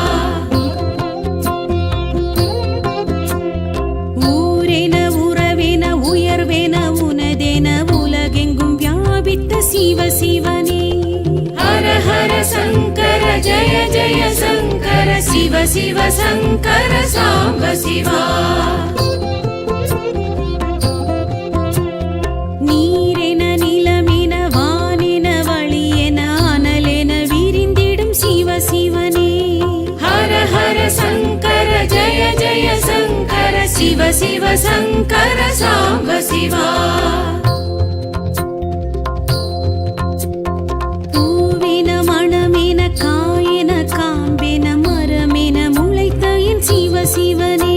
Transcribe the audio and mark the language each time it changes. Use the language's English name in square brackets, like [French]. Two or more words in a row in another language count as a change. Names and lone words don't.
[Tamil] ஊரென உறவென உயர்வென உனதென உலகெங்கும் வியாபித்த சிவனே [Sanskrit] हर हर शङ्कर जय शङ्कर शिव शङ्कर साम्ब शिवा [Tamil] நீரென நிலமென வானென வழியென அனலென விரிந்திடும் சிவனே [Sanskrit] हर हर शङ्कर जय शङ्कर शिव शङ्कर साम्ब शिवा [Tamil] பூவென மணமென காயென காம்பென மரமென முளைத்த என் சிவனே